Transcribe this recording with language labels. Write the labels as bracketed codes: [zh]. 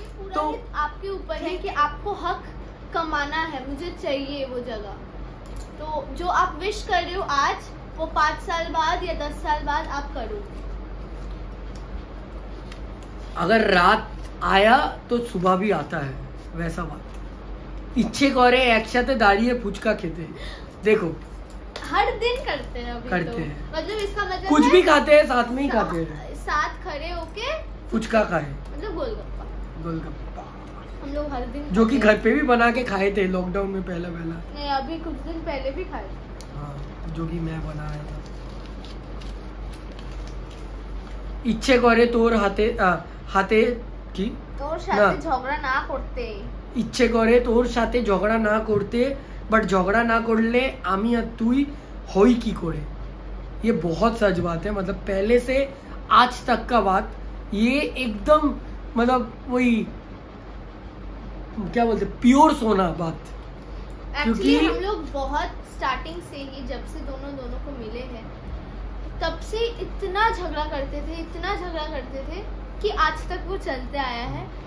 [hi] तो आपके ऊपर है कि आपको हक कमाना है, मुझे चाहिए वो जगह। तो जो आप विश कर रहे हो आज, वो 5 साल बाद या 10 साल बाद आप करो। अगर रात आया तो सुबह भी आता है, वैसा बात। [bn] इच्छे करे একসাথে দাঁড়িয়ে ফুচকা খেতে, [hi] देखो हर दिन करते हैं अभी करते तो। हैं, मतलब इसका मतलब कुछ भी खाते हैं साथ में ही खाते हैं, साथ खड़े होके फुचका खाए, मतलब गोलगप्पा। हम लोग हर दिन, जो कि घर पे भी बना के खाए थे लॉकडाउन में पहला। नहीं, अभी कुछ दिन पहले भी खाए। हाँ, जो कि मैं बनाया था। [bn] इच्छे करे তোর হাতে কি তোর সাথে ঝগড়া না করতে, ইচ্ছে করে তোর সাথে ঝগড়া না করতে, [hi] बट झगड़ा ना [bn] করলে আমি আর তুই হই কি করে। [hi] ये बहुत सच बात है, मतलब पहले से आज तक का बात, ये एकदम मतलब वही क्या बोलते प्योर सोना बात। क्योंकि हम लोग बहुत स्टार्टिंग से ही, जब से दोनों को मिले हैं, तब से इतना झगड़ा करते थे कि आज तक वो चलते आया है।